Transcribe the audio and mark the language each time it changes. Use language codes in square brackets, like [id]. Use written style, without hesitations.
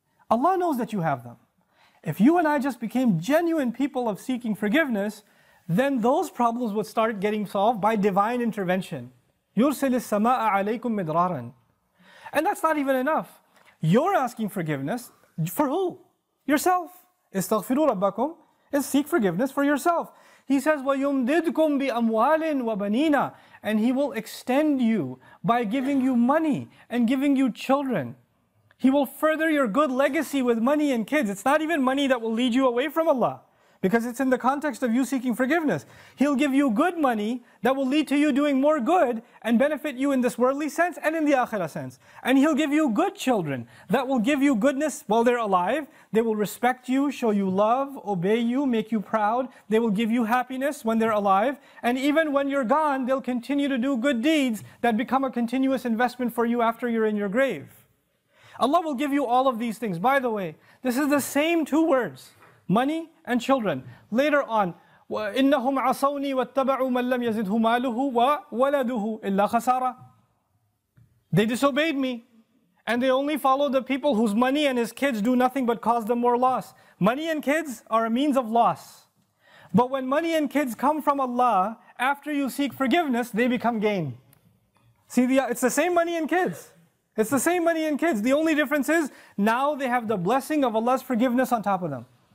[en] Allah knows that you have them. If you and I just became genuine people of seeking forgiveness, then those problems would start getting solved by divine intervention. [ar] يُرْسِلِ السَّمَاءَ عَلَيْكُمْ مِدْرَارًا. [en] And that's not even enough. You're asking forgiveness for who? Yourself. Istaghfiru rabbakum is seek forgiveness for yourself. He says, [ar] وَيُمْدِدْكُمْ بِأَمْوَالٍ وَبَنِينَ. [en] And He will extend you by giving you money and giving you children. He will further your good legacy with money and kids. It's not even money that will lead you away from Allah, because it's in the context of you seeking forgiveness. He'll give you good money that will lead to you doing more good and benefit you in this worldly sense and in the akhirah sense. And He'll give you good children that will give you goodness while they're alive. They will respect you, show you love, obey you, make you proud. They will give you happiness when they're alive. And even when you're gone, they'll continue to do good deeds that become a continuous investment for you after you're in your grave. Allah will give you all of these things. By the way, this is the same 2 words. Money and children. Later on, [ar] وَإِنَّهُمْ عَصَوْنِي وَاتَّبَعُوا مَنْ لَمْ يَزِدْهُ مَالُهُ وَوَلَدُهُ إِلَّا خَسَارًا. [en] They disobeyed me, and they only follow the people whose money and his kids do nothing but cause them more loss. Money and kids are a means of loss. But when money and kids come from Allah, after you seek forgiveness, they become gain. See, it's the same money and kids. It's the same money and kids. The only difference is, now they have the blessing of Allah's forgiveness on top of them.